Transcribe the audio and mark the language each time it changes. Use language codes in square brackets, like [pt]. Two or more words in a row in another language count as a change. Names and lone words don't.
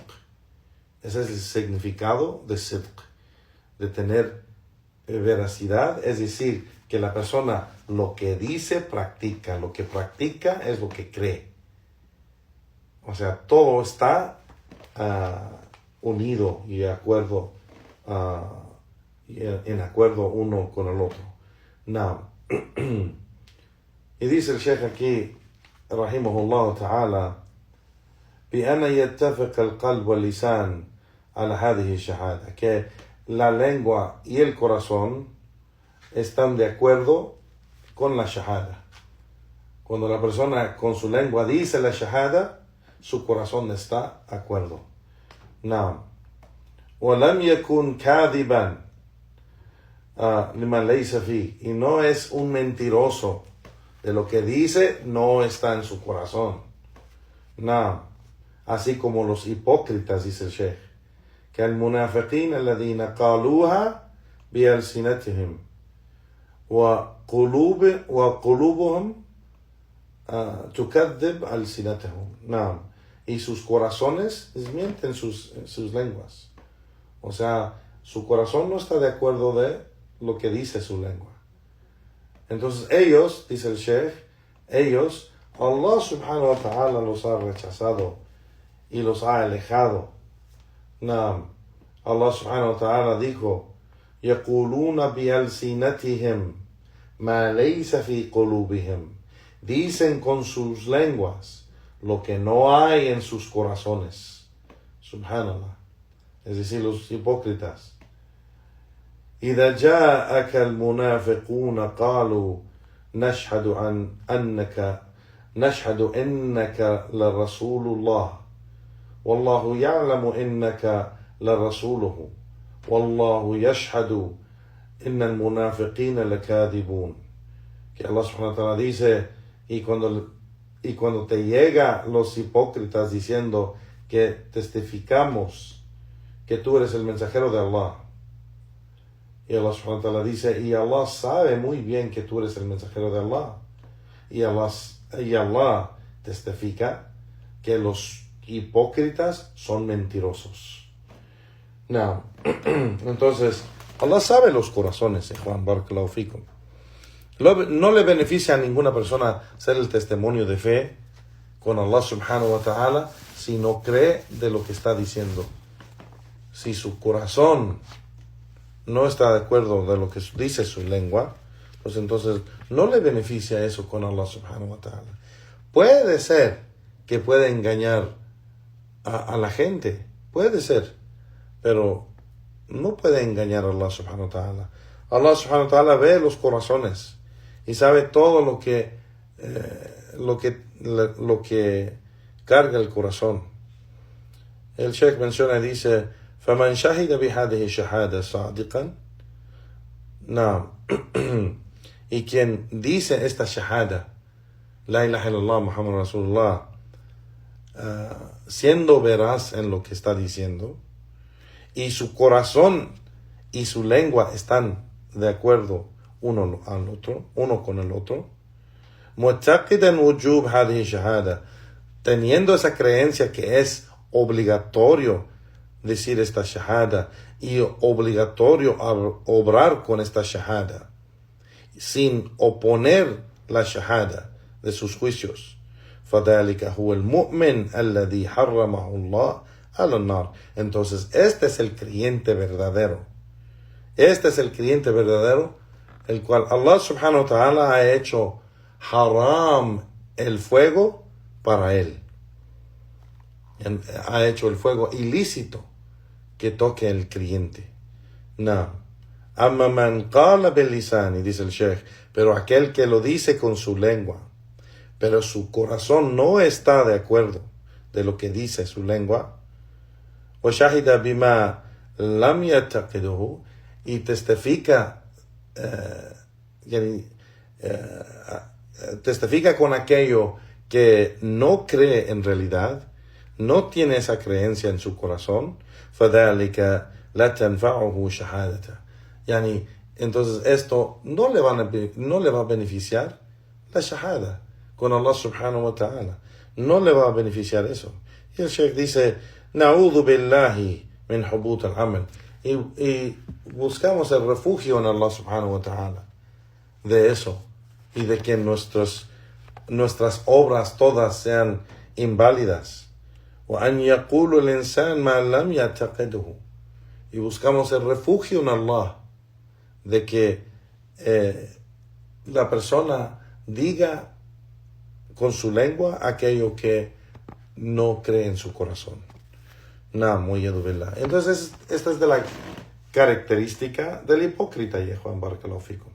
[es] Ese es el significado de sidq, de tener veracidad, es decir, que la persona lo que dice practica, lo que practica es lo que cree. O sea, todo está unido y de acuerdo, en acuerdo uno con el otro. Now, y dice el Sheikh aquí, [ar] رحمه الله تعالى, بأن يتفق القلب واللسان على هذه الشهادة, [es] que la lengua y el corazón están de acuerdo con la shahada. Cuando la persona con su lengua dice la shahada, su corazón está de acuerdo. [ar] Naam. وَلَمْ يَكُنْ كَاذِبًا لِمَنْ لَيْسَ فِيهِ, [es] y no es un mentiroso de lo que dice, no está en su corazón. Naam. Así como los hipócritas, dice el Sheikh, que el [ar] منافقين الذين قالوها بألسنتهم وقلوبهم تكذب ألسنتهم. [es] Naam. Y sus corazones desmienten sus lenguas. O sea, su corazón no está de acuerdo de lo que dice su lengua. Entonces ellos, dice el Sheikh, ellos, [ar] الله سبحانه وتعالى [es] los ha rechazado y los ha alejado. Naam. [ar] الله سبحانه وتعالى [es] dijo, [ar] يَقُولُونَ بِأَلْسِنَتِهِمْ مَا لَيْسَ فِي قُلُوبِهِمْ, [es] dicen con sus lenguas lo que no hay en sus corazones. Subhanallah. Es decir, los hipócritas. [ar] إِذَا جَاءَكَ الْمُنَافِقُونَ قَالُوا نشهد إنك لرسول الله والله يعلم إنك لرسوله والله يشهد إن المنافقين لكاذبون. [es] Que [ar] الله سبحانه وتعالى [es] dice, y cuando te llega los hipócritas diciendo que testificamos que tú eres el mensajero de Allah, y [ar] الله سبحانه وتعالى [es] dice, y Allah sabe muy bien que tú eres el mensajero de Allah, y Allah testifica que los hipócritas son mentirosos. No. Entonces, Allah sabe los corazones, Juan, [ar] بارك الله فيكم. [es] No le beneficia a ninguna persona ser el testimonio de fe con [ar] الله سبحانه وتعالى [es] si no cree de lo que está diciendo. Si su corazón no está de acuerdo de lo que dice su lengua, pues entonces no le beneficia eso con [ar] الله سبحانه وتعالى. [es] Puede ser que pueda engañar a la gente, puede ser, pero no puede engañar a [ar] الله سبحانه وتعالى. الله سبحانه وتعالى [es] ve los corazones y sabe todo lo que carga el corazón. El Sheikh menciona y dice, [ar] فَمَنْ شَهِدَ بِهَذِهِ شَهَادَةً صَادِقًا. [es] No. Y quien dice esta shahada, [ar] لا إله إلا الله محمد رسول الله, [es] siendo veraz en lo que está diciendo, y su corazón y su lengua están de acuerdo uno con el otro, [ar] معتقدا وجوب هذه شهادة, [es] teniendo esa creencia que es obligatorio decir esta shahada y obligatorio obrar con esta shahada, sin oponer la shahada de sus juicios. [ar] فَذَلِكَ هُوَ الْمُؤْمِنُ الَّذِي حَرَّمَهُ اللَّهُ عَلَى النَّارِ. [es] Entonces, este es el creyente verdadero. Este es el creyente verdadero, el cual [ar] الله سبحانه وتعالى [es] ha hecho haram el fuego para él. Ha hecho el fuego ilícito que toque el creyente. No. [ar] أما من قال باللسان, [es] dice el Sheikh, pero aquel que lo dice con su lengua, pero su corazón no está de acuerdo de lo que dice su lengua, [ar] وشهد بما لم يعتقده, [es] y testifica con aquello que no cree en realidad, no tiene esa creencia en su corazón, [ar] فَذَلِكَ لَا تَنْفَعُهُ شَهَادَةً. [es] Entonces esto no le va a beneficiar la shahada con [ar] الله سبحانه وتعالى. [es] No le va a beneficiar eso. Y el Sheikh dice, [ar] نَعُوذُ بِاللَّهِ مِنْ حُبُوطِ الْعَمَلِ. [es] Y buscamos el refugio en [ar] الله سبحانه وتعالى [es] de eso, y de que nuestras obras todas sean inválidas. [ar] وأن يقول الإنسان ما لم يعتقده. [es] Y buscamos el refugio en Allah de que la persona diga con su lengua aquello que no cree en su corazón. Entonces, esta es de la característica del hipócrita, Juan [ar] بارك الله فيكم.